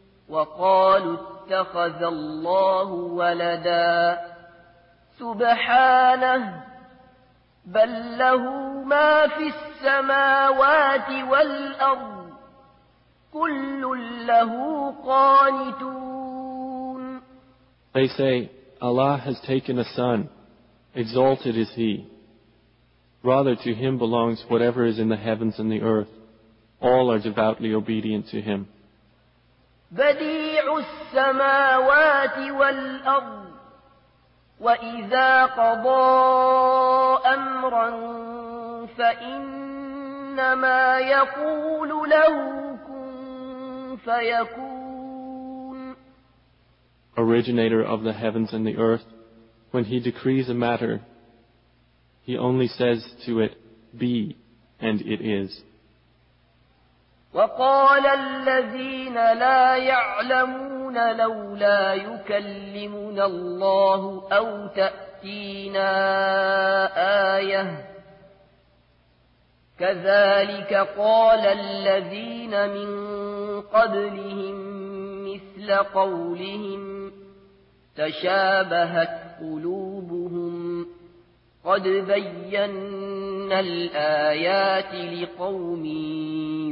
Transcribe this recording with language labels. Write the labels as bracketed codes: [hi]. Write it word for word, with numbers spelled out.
[ar] وَقَالُوا اتَّخَذَ اللَّهُ وَلَدًا سُبْحَانَهُ بَلْ لَهُ مَا فِي السَّمَاوَاتِ وَالْأَرْضِ كُلٌّ لَهُ قَانِتُونَ. [en] They say, Allah has taken a son, exalted is He. Rather to Him belongs whatever is in the heavens and the earth. All are devoutly obedient to Him. [ar] بديع السماوات والأرض وإذا قضى أمرا فإنما يقول له كن فيكون. [en] Originator of the heavens and the earth, when He decrees a matter, He only says to it, be, and it is. [ar] وقال الذين لا يعلمون لولا يكلمنا الله أو تأتينا آية كذلك قال الذين من قبلهم مثل قولهم تشابهت قلوبهم قد بينا الآيات لقوم.